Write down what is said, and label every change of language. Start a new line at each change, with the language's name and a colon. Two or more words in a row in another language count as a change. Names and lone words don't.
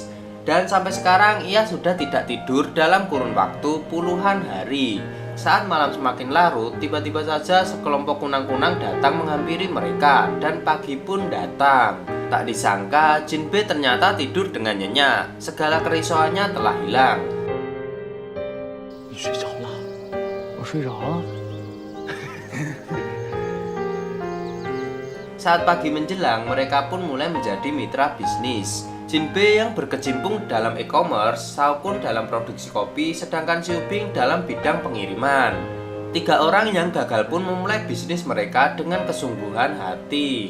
Indonesian: Dan sampai sekarang ia sudah tidak tidur dalam kurun waktu puluhan hari. Saat malam semakin larut, tiba-tiba saja sekelompok kunang-kunang datang menghampiri mereka dan pagi pun datang. Tak disangka, Jin Bei ternyata tidur dengan nyenyak. Segala kerisauannya telah hilang.
Chinese: 你睡着了？我睡着了。
Indonesian: Saat pagi menjelang, mereka pun mulai menjadi mitra bisnis. Jinbe yang berkecimpung dalam e-commerce, Shaokun dalam produksi kopi, sedangkan Xiubing dalam bidang pengiriman. 3 orang yang gagal pun memulai bisnis mereka dengan kesungguhan hati.